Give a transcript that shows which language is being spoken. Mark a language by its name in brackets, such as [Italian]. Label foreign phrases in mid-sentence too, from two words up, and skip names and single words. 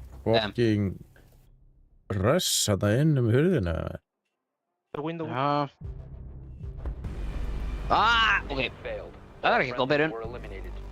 [English] Fucking rush [Icelandic] þarna inn hurðina. [English] The window. [Icelandic] Já. Ah, ok. [English] Mission failed. [Icelandic] Það er [English] All [Icelandic] ekki góð [English] friendlies [Icelandic] byrjun. [English] were eliminated.